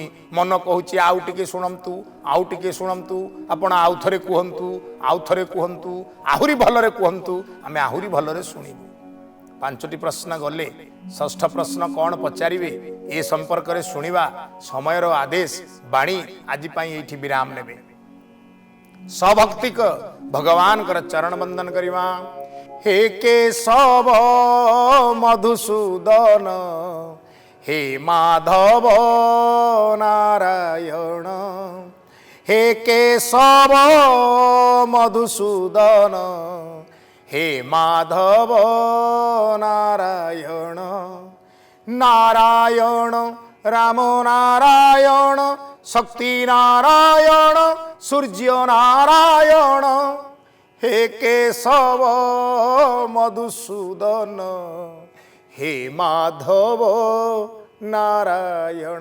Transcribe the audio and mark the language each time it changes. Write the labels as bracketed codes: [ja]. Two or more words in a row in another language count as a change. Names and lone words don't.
[or] ମନ କହୁଛି ଆଉ ଟିକେ ଶୁଣନ୍ତୁ ଆଉ ଟିକେ ଶୁଣନ୍ତୁ ଆପଣ ଆଉ ଥରେ କହନ୍ତୁ ଆଉ ଥରେ କହନ୍ତୁ ଆହୁରି ଭଲରେ କହନ୍ତୁ ଆମେ ଆହୁରି ଭଲରେ ଶୁଣିବୁ। 5ଟି ପ୍ରଶ୍ନ ଗଲେ 6ଷ୍ଠ ପ୍ରଶ୍ନ କଉଣ ପଚାରିବେ ଏ ସମ୍ପର୍କ ରେ ଶୁଣିବା ସମୟର ଆଦେଶ ବାଣୀ ଆଜି ପାଇଁ ଏଠି ବିରାମ ନେବେ। ସଭକ୍ତିକ ଭଗବାନ କର ଚରଣ ବନ୍ଦନ କରିବା। [sa] हे केशव मधुसूदन हे माधव नारायण हे केशव मधुसूदन हे माधव नारायण नारायण राम नारायण शक्ति नारायण सूर्य नारायण हे केशव मधुसूदन हे माधव नारायण।